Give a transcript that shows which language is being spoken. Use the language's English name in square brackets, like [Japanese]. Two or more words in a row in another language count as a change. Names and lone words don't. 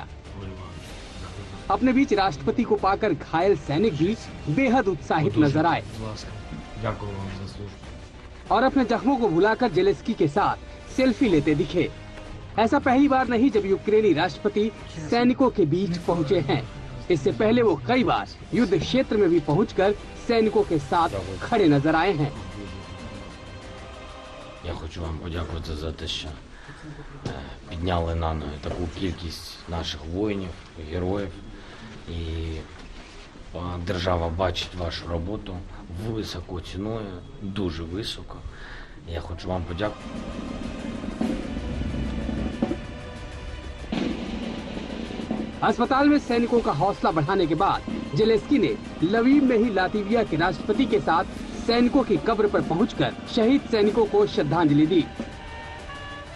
[Hindi] अपने बीच राष्ट्रपति को पाकर घायल सैनिक भी बेहद उत्साहित नजर आए और अपने जख्मों को भुलाकर ज़ेलेंस्की के साथ सेल्फी लेते दिखे। ऐसा पहली बार नहीं जब यूक्रेनी राष्ट्रपति सैनिकों के बीच पहुंचे हैं। इससे पहले वो कई बार युद्ध क्षेत्र में भी पहुंचकर सैनिकों के साथ खड़े नजर आए हैं। [Ukrainian] Я хочу вам подякувати за те, що підняли на ноги таку кількість наших воїнів, героїв. І держава бачить вашу роботу високо ціною, дуже високо. Я хочу вам подякувати. [Hindi] अस्पताल में सैनिकों का हौसला बढ़ाने के बाद ज़ेलेंस्की ने लवीव में ही लातविया के राष्ट्रपति के साथ सैनिकों की कब्र पर पहुंचकर शहीद सैनिकों को श्रद्धांजलि दी।